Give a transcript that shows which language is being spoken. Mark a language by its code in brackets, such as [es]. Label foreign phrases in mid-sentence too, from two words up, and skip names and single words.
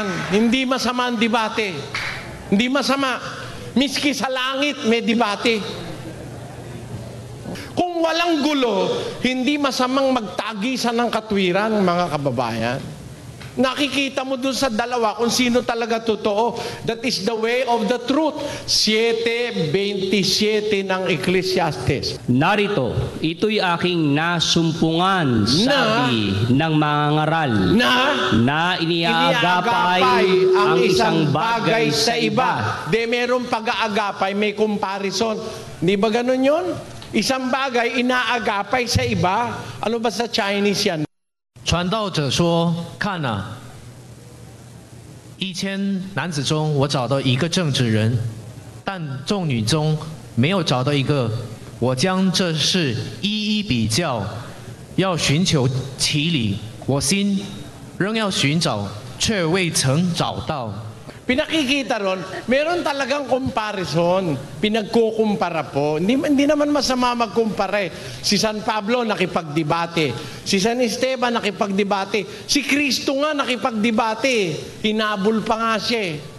[tl] Hindi masama ang debate. Hindi masama. Miski sa langit may debate. Kung walang gulo, hindi masamang magtagisan ng katwiran, mga kababayan. Nakikita mo dun sa dalawa kung sino talaga totoo. [en] That is the way of the truth. [tl] 7:27 ng Ecclesiastes. Narito, ito'y aking nasumpungan, sabi ng mga ngaral, na iniagapay ang isang bagay sa iba. Merong pag-aagapay, may comparison. Di ba ganun yun? Isang bagay, inaagapay sa iba. Ano ba sa Chinese yan? [zh] 传道者说：“看啊，1000男子中，我找到一个正直人，但众女中没有找到一个。我将这事一一比较，要寻求其理。我心仍要寻找，却未曾找到。” [tl] Pinakikita ron, meron talagang comparison. Pinagkukumpara po. Hindi naman masama magkumpare. Si San Pablo nakipagdebate. Si San Esteban nakipagdebate. Si Kristo nga nakipagdebate. Hinabol pa nga siya.